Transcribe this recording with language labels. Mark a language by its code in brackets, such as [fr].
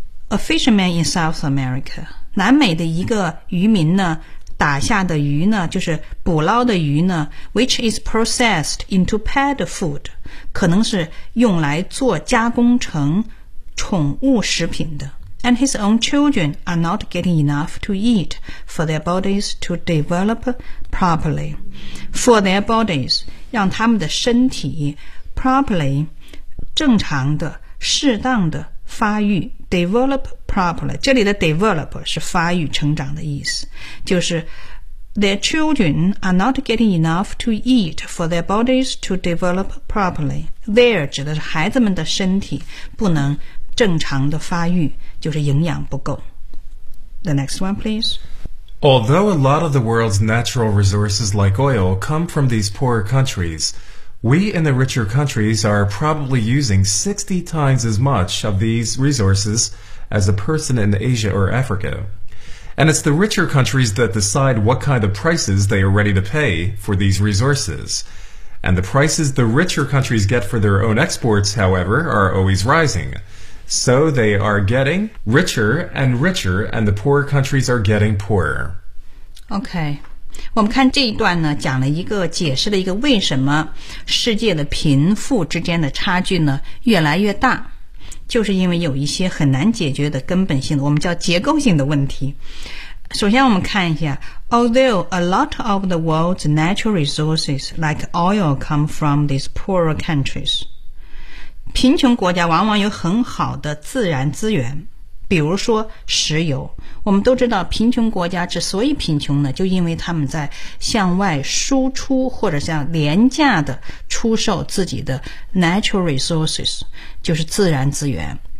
[en] A fisherman in South America. [zh] 南美的一个渔民呢，打下的鱼呢，就是捕捞的鱼呢， [en] which is processed into pet food. [zh] 可能是用来做加工成宠物食品的。 [en] And his own children are not getting enough to eat for their bodies to develop properly. For their bodies, [zh] 让他们的身体 properly, 正常的、适当的发育 [en] develop properly. [zh] 这里的 develop 是发育、成长的意思，就是 [en] their children are not getting enough to eat for their bodies to develop properly. [zh] There 指的是孩子们的身体不能正常的发育，就是营养不够。 [en] The next one, please. Although a lot of the world's natural resources like oil come from these poorer countries, we in the richer countries are probably using 60 times as much of these resources as a person in Asia or Africa. And it's the richer countries that decide what kind of prices they are ready to pay for these resources. And the prices the richer countries get for their own exports, however, are always rising. So they are getting richer and richer, and the poorer countries are getting poorer. [zh] Okay, 我们看这一段呢，讲了一个解释了一个为什么世界的贫富之间的差距呢越来越大，就是因为有一些很难解决的根本性的，我们叫结构性的问题。首先我们看一下 [en] Although a lot of the world's natural resources like oil come from these poorer countries. [zh] 贫穷国家往往有很好的自然资源，比如说石油。我们都知道贫穷国家之所以贫穷呢，就因为他们在向外输出或者像廉价的出售自己的 natural resources， 就是自然资源。